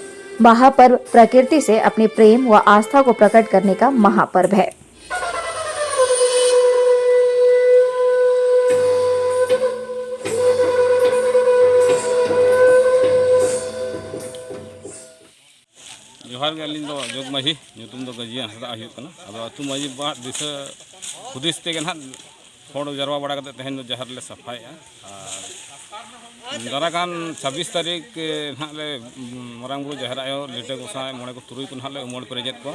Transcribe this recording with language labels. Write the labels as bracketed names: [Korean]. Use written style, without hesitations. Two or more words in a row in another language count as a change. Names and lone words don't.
[Hindi] बाहा पर्व प्रकृति से अपने प्रेम व आस्था को प्रकट करने का महापर्व है। [Santali] जोहार के अलिंग जोग माझी ᱧᱩᱛᱩᱢ ᱫᱚ ᱜᱟᱡᱤᱭᱟ ᱦᱟᱸᱥᱫᱟ ᱦᱩᱭᱩᱜ ᱠᱟᱱᱟ। ᱟᱫᱚ ᱟᱹᱛᱩ ᱢᱟᱺᱡᱷᱤ ᱵᱟᱵᱟ ᱫᱤᱥᱟᱹ ᱦᱩᱫᱤᱥ ᱛᱮᱜᱮ ᱱᱟᱦᱟᱜ ᱦᱚᱲ ᱡᱟᱨᱣᱟ ᱵᱟᱲᱟ ᱠᱟᱛᱮ ᱛᱮᱦᱮᱧ ᱫᱚ ᱡᱟᱦᱟᱨ ᱞᱮ ᱥᱟᱯᱷᱟᱭᱮᱜᱼᱟ। ᱟᱨ ᱫᱟᱨᱟᱠᱟᱱ 26 ᱛᱟᱹᱨᱤᱠᱷ ᱱᱟᱦᱟᱜ ᱞᱮ ᱢᱟᱨᱟᱝ ᱵᱩᱨᱩ ᱡᱟᱦᱮᱨ ᱟᱭᱳ ᱞᱤᱴᱟᱹ ᱜᱚᱸᱥᱟᱭ ᱢᱚᱬᱮ ᱠᱚ ᱛᱩᱨᱩᱭ ᱠᱚ ᱱᱟᱦᱟᱜ ᱞᱮ ᱩᱢᱟᱹᱲ ᱯᱮᱨᱮᱡᱮᱫ ᱠᱚᱣᱟ।